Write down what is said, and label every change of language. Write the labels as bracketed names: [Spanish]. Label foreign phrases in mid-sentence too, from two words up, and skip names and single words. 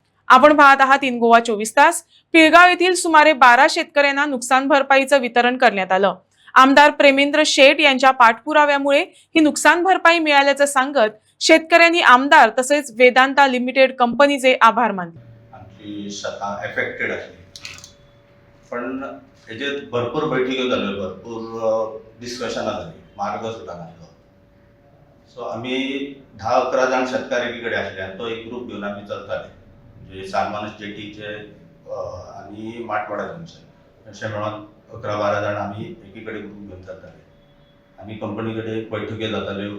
[Marathi] आपण पाहत आहात इन गोवा 24 तास। पिळगाव येथील सुमारे 12 शेतकऱ्यांना नुकसान भरपाईचं वितरण करण्यात आलं। आमदार प्रेमेंद्र शेठ यांच्या पाठपुराव्यामुळे ही नुकसान भरपाई मिळाल्याचं सांगत शेतकऱ्यांनी आमदार तसेच वेदांता लिमिटेड कंपनीचे आभार मानले। [Konkani] आमची शेतां एफेक्टेड आसली, पण हेजेर भरपूर बैठको जाल्यो, भरपूर डिस्कशनां जाली, मार्ग सुटना। सो आमी 10-11 जाण शेतकार एकी कडेन आसले आनी तो एक ग्रूप घेवन आमी चलताले, म्हणजे सालमानस जेटीचे आनी माटवाडा जंक्शन अशें मेळोन 11-12 जाण आमी एकी कडेन ग्रूप घेवन चलताले आनी कंपनी कडेन बैठको जाताल्यो।